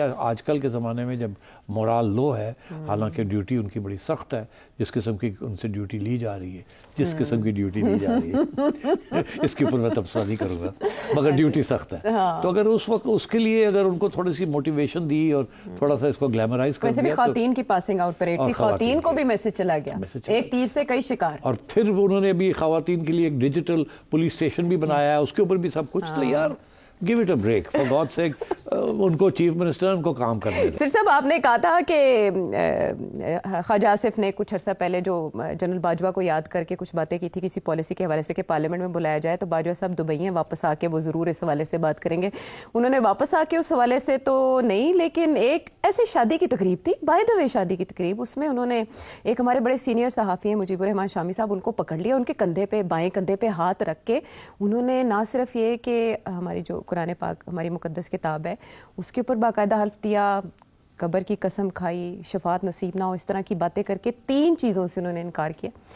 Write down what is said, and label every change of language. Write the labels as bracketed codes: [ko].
[ur] آج کل کے زمانے میں جب مورال لو ہے, حالانکہ ڈیوٹی ان کی بڑی سخت ہے, جس قسم کی ان سے ڈیوٹی لی جا رہی ہے, جس قسم کی ڈیوٹی لی جا رہی ہے اس کے اوپر میں تبصرہ نہیں کروں گا, مگر ڈیوٹی سخت ہے. تو اگر اس وقت اس کے لیے اگر ان کو تھوڑی سی موٹیویشن دی اور تھوڑا سا اس کو گلیمرائز کر دیا. ویسے بھی خواتین کی پاسنگ آؤٹ پریڈ تھی, خواتین کو بھی میسج چلا گیا, ایک تیر سے کئی شکار. اور پھر انہوں نے بھی خواتین کے لیے ایک ڈیجیٹل پولیس اسٹیشن بھی بنایا ہے, اس کے اوپر بھی سب کچھ. تو یار [en] give it a break for God's sake. [ur] ان کو چیف منسٹر ان کو کام کرنے دیں. سر صاحب آپ نے کہا تھا کہ خواجہ آصف نے کچھ عرصہ پہلے جو جنرل باجوہ کو یاد کر کے کچھ باتیں کی تھی کسی پالیسی کے حوالے سے کہ پارلیمنٹ میں بلایا جائے, تو باجوہ صاحب دبئی ہیں, واپس آ کے وہ ضرور اس حوالے سے بات کریں گے. انہوں نے واپس آ کے اس حوالے سے تو نہیں, لیکن ایک ایسی شادی کی تقریب تھی, بائی دا وے شادی کی تقریب, اس میں انہوں نے ایک ہمارے بڑے سینئر صحافی ہیں مجیب الرحمان شامی صاحب, ان کو پکڑ لیا, ان کے کندھے پہ بائیں کندھے پہ ہاتھ رکھ کے انہوں نے نہ صرف یہ کہ ہماری جو قرآن پاک ہماری مقدس کتاب ہے اس کے اوپر باقاعدہ حلف دیا, قبر کی قسم کھائی, شفاعت نصیب نہ ہو, اس طرح کی باتیں کر کے 3 چیزوں سے انہوں نے انکار کیا.